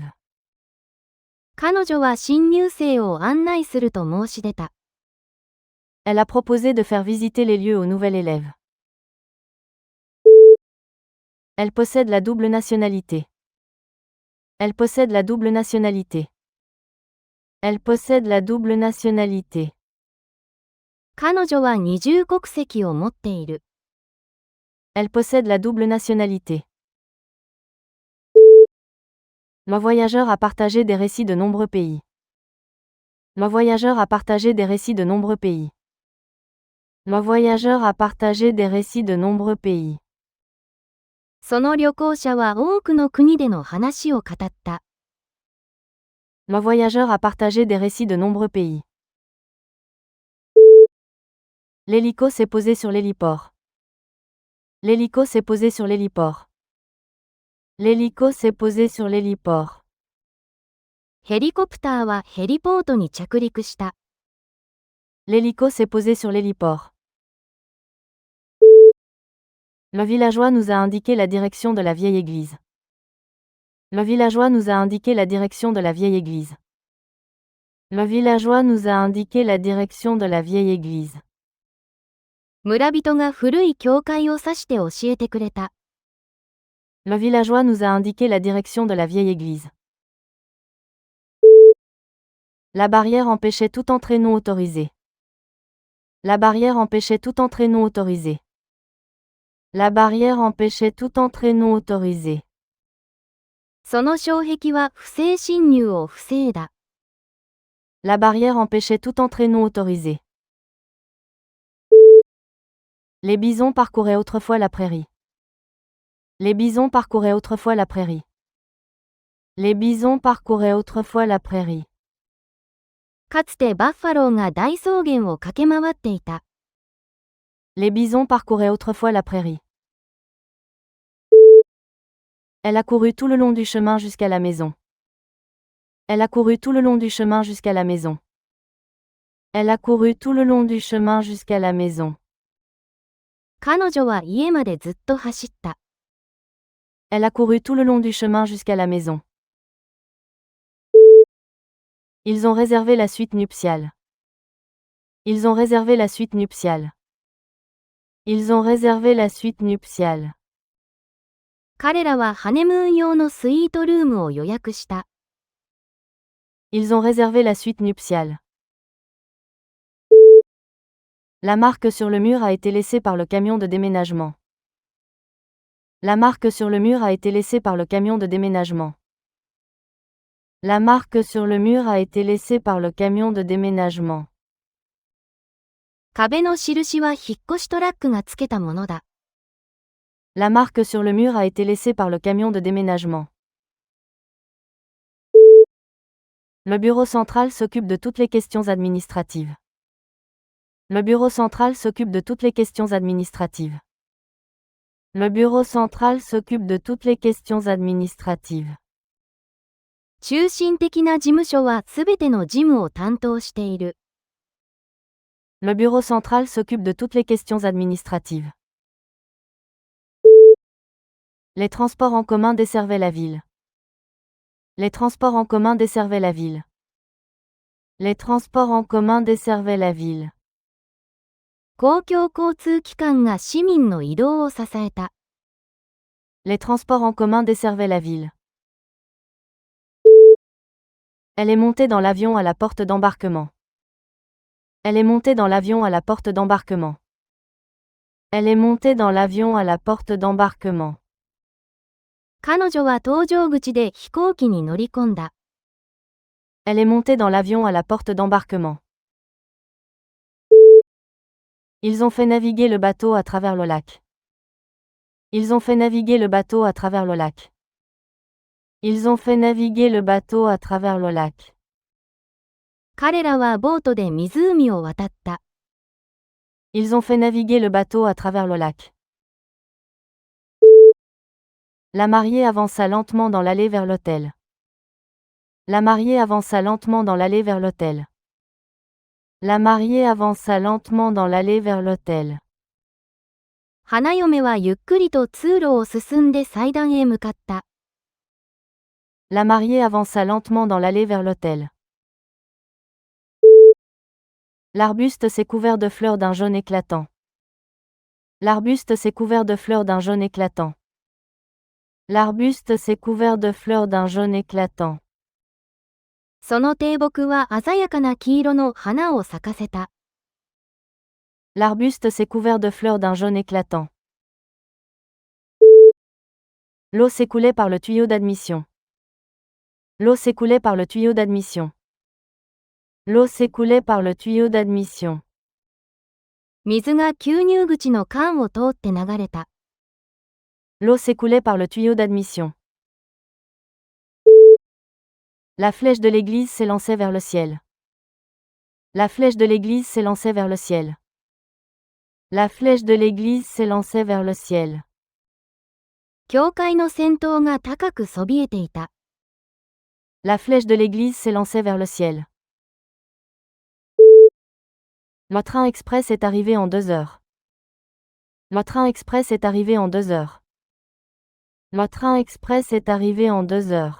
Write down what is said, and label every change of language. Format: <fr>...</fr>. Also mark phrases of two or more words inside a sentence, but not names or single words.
<ja>彼女は新入生を案内すると申し出た。</ja> <fr>Elle a proposé de faire visiter les lieux au nouvel élève. Elle possède la double nationalité. Elle possède la double nationalité. Elle possède la double nationalité.</fr> <ja>彼女は二重国籍を持っている。</ja> <fr>Elle possède la double nationalité. Le voyageur a partagé des récits de nombreux pays. Le voyageur a partagé des récits de nombreux pays. Le voyageur a partagé des récits de nombreux pays.</fr> <ja>その旅行者は多くの国での話を語った。</ja> <fr>Le voyageur a partagé des récits de nombreux pays. L'hélico s'est posé sur l'héliport. L'hélico s'est posé sur l'héliport. L'hélico s'est posé sur l'héliport.</fr> <ja>ヘリコプターはヘリポートに着陸した。</ja> <fr>L'hélico s'est posé sur l'héliport. Le villageois nous a indiqué la direction de la vieille église. Le villageois nous a indiqué la direction de la vieille église. Le villageois nous a indiqué la direction de la vieille église.</fr> <ja>村人が古い教会を指して教えてくれた。</ja> <fr>Le villageois nous a indiqué la direction de la vieille église. La barrière empêchait toute entrée non autorisée. La barrière empêchait toute entrée non autorisée. La barrière empêchait toute entrée non autorisée.</fr> <ja>その障壁は不正侵入を防いだ。</ja> <fr>La barrière empêchait toute entrée non autorisée. Les bisons parcouraient autrefois la prairie. Les bisons parcouraient autrefois la prairie. Les bisons parcouraient autrefois la prairie.</fr> <ja>かつてバッファローが大草原を駆け回っていた。</ja> <fr>Les bisons parcouraient autrefois la prairie. Elle a couru tout le long du chemin jusqu'à la maison. Elle a couru tout le long du chemin jusqu'à la maison. Elle a couru tout le long du chemin jusqu'à la maison.</fr> <ja>彼女は家までずっと走った。</ja> <fr>Elle a couru tout le long du chemin jusqu'à la maison. Ils ont réservé la suite nuptiale. Ils ont réservé la suite nuptiale. Ils ont réservé la suite nuptiale.</fr> <ja>彼らはハネムーン用のスイートルームを予約した。</ja> <fr>Ils ont réservé la suite nuptiale. La marque sur le mur a été laissée par le camion de déménagement. La marque sur le mur a été laissée par le camion de déménagement. La marque sur le mur a été laissée par le camion de déménagement.</fr> <ja>壁の印は引っ越しトラックがつけたものだ。</ja> <fr>La marque sur le mur a été laissée par le camion de déménagement. Le bureau central s'occupe de toutes les questions administratives. Le bureau central s'occupe de toutes les questions administratives. Le bureau central s'occupe de toutes les questions administratives.</fr> <ja>中心的な事務所はすべての事務を担当している。</ja> <fr>Le bureau central s'occupe de toutes les questions administratives. Les transports en commun desservaient la ville. Les transports en commun desservaient la ville. Les transports en commun desservaient la ville.</fr> <ja>公共交通機関が市民の移動を支えた。</ja> <fr>Les transports en commun desservaient la ville. Elle est montée dans l'avion à la porte d'embarquement. Elle est montée dans l'avion à la porte d'embarquement. Elle est montée dans l'avion à la porte d'embarquement.</fr> <ja>彼女は搭乗口で飛行機に乗り込んだ。</ja> <fr>Elle est montée dans l'avion à la porte d'embarquement. Ils ont fait naviguer le bateau à travers le lac. Ils ont fait naviguer le bateau à travers le lac. Ils ont fait naviguer le bateau à travers le lac.</fr> <ja>彼らはボートで湖を渡った。</ja> <fr>Ils ont fait naviguer le bateau à travers le lac. La mariée avança lentement dans l'allée vers l'hôtel. La mariée avança lentement dans l'allée vers l'hôtel. La mariée avança lentement dans l'allée vers l'hôtel.</fr> <ja>花嫁はゆっくりと通路を進んで祭壇へ向かった。</ja> <fr>La mariée avança lentement dans l'allée vers l'hôtel. L'arbuste s'est couvert de fleurs d'un jaune éclatant. L'arbuste s'est couvert de fleurs d'un jaune éclatant. L'arbuste s'est couvert de fleurs d'un jaune éclatant.</fr> <ja>その低木は鮮やかな黄色の花を咲かせた。</ja> <fr>L'arbuste s'est couvert de fleurs d'un jaune éclatant. L'eau s'écoulait par le tuyau d'admission. L'eau s'écoulait par le tuyau d'admission. L'eau s'écoulait par le tuyau d'admission.</fr> <ja>水が吸入口の管を通って流れた。</ja> <fr>L'eau s'écoulait par le tuyau d'admission. La flèche de l'église s'élançait vers le ciel. La flèche de l'église s'élançait vers le ciel. La flèche de l'église s'élançait vers le ciel.</fr> <ja>教会の先頭が高くそびえていた。</ja> <fr>La flèche de l'église s'élançait vers le ciel. Le train express est arrivé en 2 heures. Le train express est arrivé en 2 heures. Le train express est arrivé en 2 heures.</fr>